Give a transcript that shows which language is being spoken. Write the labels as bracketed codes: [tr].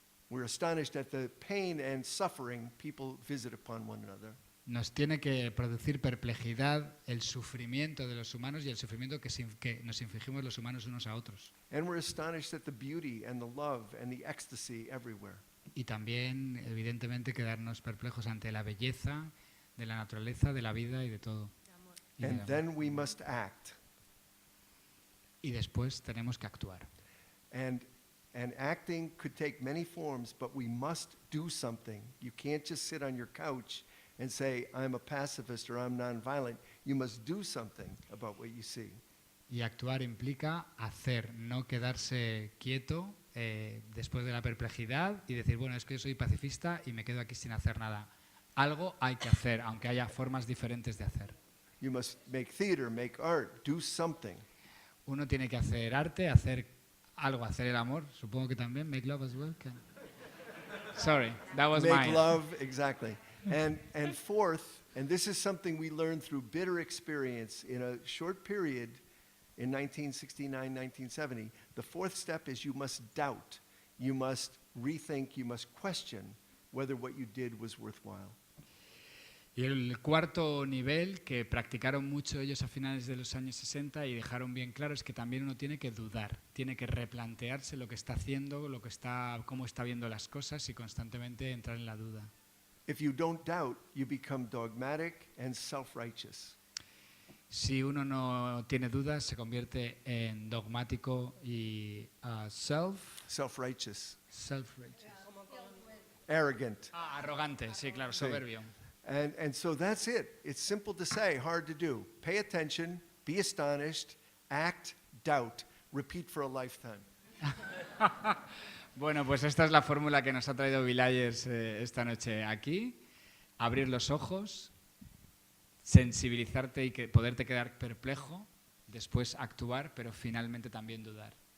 [en] We're astonished at the pain and suffering people visit upon one another. [es] Nos tiene que producir perplejidad el sufrimiento de los humanos y el sufrimiento que nos infligimos los humanos unos a otros. [en] And we're astonished at the beauty and the love and the ecstasy everywhere. [es] Y también, evidentemente, quedarnos perplejos ante la belleza de la naturaleza, de la vida y de todo. Y del [en] And [es] amor. [en] then we must act. [es] Y después tenemos que actuar. [en] And acting could take many forms, but we must do something. You can't just sit on your couch and say, I'm a pacifist or I'm nonviolent. You must do something about what you see. [es] Y actuar implica hacer, no quedarse quieto después de la perplejidad y decir, bueno, es que yo soy pacifista y me quedo aquí sin hacer nada. Algo hay que hacer, aunque haya formas diferentes de hacer. [en] You must make theater, make art, do something. [es] Uno tiene que hacer arte, hacer algo, hacer el amor, supongo que también, [en] make love as well. Sorry, that was Make mine. love, exactly. And fourth, and this is something we learned through bitter experience in a short period in 1969, 1970, the fourth step is you must doubt, you must rethink, you must question whether what you did was worthwhile. [es] Y el cuarto nivel que practicaron mucho ellos a finales de los años 60 y dejaron bien claro es que también uno tiene que dudar, tiene que replantearse lo que está haciendo, cómo está viendo las cosas y constantemente entrar en la duda. [en] If you don't doubt, you become dogmatic and self-righteous. [es] Si uno no tiene dudas, se convierte en dogmático y [en] Self-righteous. self-righteous. Arrogant. [es] Arrogante, sí, claro, Sí. soberbio. [en] And so that's it. It's simple to say, hard to do. Pay attention, be astonished, act, doubt. Repeat for a lifetime. [es] Bueno, pues esta es la fórmula que nos ha traído Vilayers esta noche aquí. Abrir los ojos, sensibilizarte y poderte quedar perplejo, después actuar, pero finalmente también dudar.